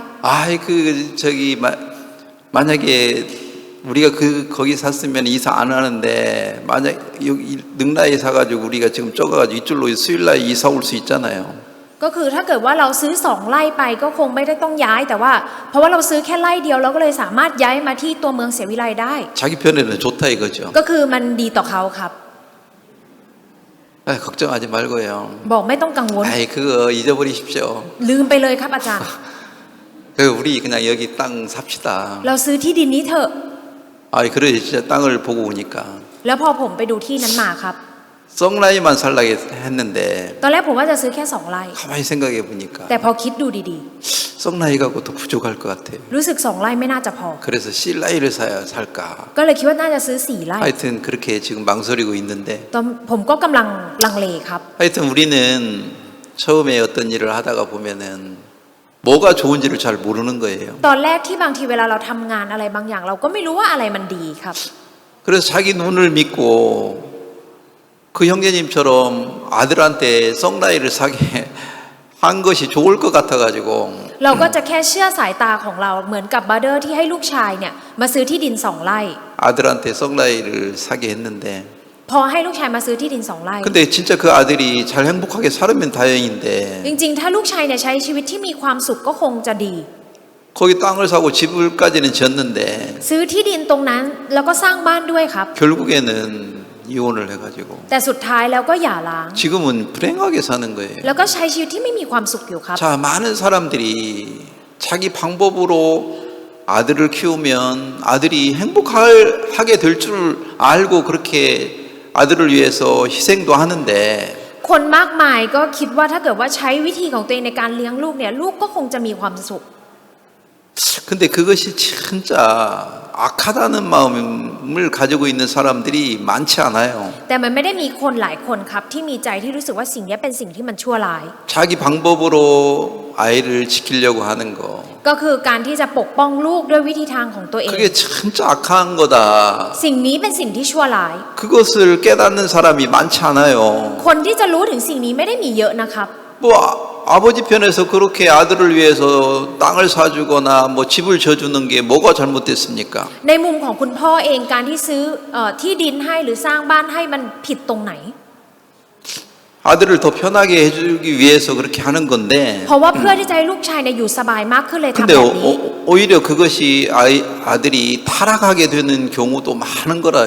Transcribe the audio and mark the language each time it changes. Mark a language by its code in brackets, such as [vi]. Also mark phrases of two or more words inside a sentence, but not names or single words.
[ko] 저기 만약에 우리가 거기 샀으면 이사 안 하는데 만약 여기 능라에 사가지고 우리가 지금 좁아가지고 이쪽으로 수일라에 이사 올 수 있잖아요. [th] ก็คือถ้าเกิดว่าเราซื้อ2 ไร่ไปก็คงไม่ได้ต้องย้ายแต่ว่าเพราะว่าเราซื้อแค่ไร่เดียวเราก็เลยสามารถย้ายมาที่ตัวเมืองเสวิไลได้ [ko] 자기 편에는 좋다 이거죠. [th] ก็คือมันดีต่อเขาครับ [ko] 걱정하지 말고요. [th] บอกไม่ต้องกังวล [ko] 그거 잊어버리십시오. [th] ลืมไปเลยครับอาจารย์ [ko] 우리 그냥 여기 땅 삽시다. [th] เราซื้อที่ดินนี้เถอะ [ko] 그래 진짜 땅을 보고 오니까 [th] แล้วพอผมไปดูที่นั้นมาครับ [ko] 썽라이만 살라고 했는데 [th] ตอนแรกผมว่าจะซื้อแค่2 ไร่ [ko] 가만히 생각해 보니까 [th] แต่พอคิดดูดี [ko] 썩나이 가고 더 부족할 것 같아요. [th] รู้สึก2 ไร่ไม่น่าจะพอ [ko] 그래서 씨라이를 사야 살까. [th] ก็เลยคิดว่าน่าจะซื้อ4 ไร่ [ko] 하여튼 그렇게 지금 망설이고 있는데 [th] ตอนผมก็กำลังลังเลครับ [ko] 하여튼 우리는 처음에 어떤 일을 하다가 보면은 뭐가 좋은지를 잘 모르는 거예요. [th] ตอนแรกที่บางทีเวลาเราทำงานอะไรบางอย่างเราก็ไม่รู้ว่าอะไรมันดีครับ [ko] 그래서 자기 눈을 믿고 그 형제님처럼 아들한테 썩나이를 사게 한 것이 좋을 것 같아가지고 [th] เราก็จะแค่เชื่อสายตาของเราเหมือนกับบราเดอร์ที่ให้ลูกชายเนี่ยมาซื้อที่ดิน2 ไร่ [ko] 아들한테 썩나이를 사게 했는데 [th] พอให้ลูกชายมาซื้อที่ดิน2 ไร่ [ko] 근데 진짜 그 아들이 잘 행복하게 살으면 다행인데 [th] จริงๆ ถ้าลูกชายเนี่ยใช้ชีวิตที่มีความสุขก็คงจะดี [ko] 거기 땅을 사고 집을까지는 지었는데 [th] ซื้อที่ดินตรงนั้นแล้วก็สร้างบ้านด้วยครับ [ko] 결국에는 이혼을 해가지고 [th] แต่สุดท้ายแล้วก็หย่าร้าง [ko] 지금은 불행하게 사는 거예요. [th] แล้วก็ใช้ชีวิตที่ไม่มีความสุขอยู่ครับ [ko] 자, 많은 사람들이 자기 방법으로 아들을 키우면 아들이 행복하게 될 줄 알고 그렇게 아들을 위해서 희생도 하는데 [th] คนมากมายก็คิดว่าถ้าเกิดว่าใช้วิธีของตัวเองในการเลี้ยงลูกเนี่ยลูกก็คงจะมีความสุข [ko] 근데 그것이 진짜 악하다는 마음을 가지고 있는 사람들이 많지 않아요. [th] แต่มันไม่ได้มีคนหลายคนครับที่มีใจที่รู้สึกว่าสิ่งนี้เป็นสิ่งที่มันชั่วร้าย [ko] 자기 방법으로 아이를 지키려고 하는 거. [th] ก็คือการที่จะปกป้องลูกด้วยวิธีทางของตัวเอง [ko] 그게 진짜 악한 거다. [th] สิ่งนี้เป็นสิ่งที่ชั่วร้าย [ko] 그것을 깨닫는 사람이 많지 않아요. [th] คนที่จะรู้ถึงสิ่งนี้ไม่ได้มีเยอะนะครับ [ko] 뭐 아버지 편에서 그렇게 아들을 위해서 땅을 사주거나 뭐 집을 져주는 게 뭐가 잘못됐습니까? [th] ในมุมของคุณพ่อเองการที่ซื้อที่ดินให้หรือสร้างบ้านให้มันผิดตรงไหน [ko] 아들을 더 편하게 해주기 위해서 그렇게 하는 건데 [th] เพราะว่าเพื่อที่จะให้ลูกชายเนี่ยอยู่สบายมากขึ้นเลยทำ [ko] 근데 [th] แบบนี้ [ko] 오히려 그것이 아들이 타락하게 되는 경우도 많은 거라요.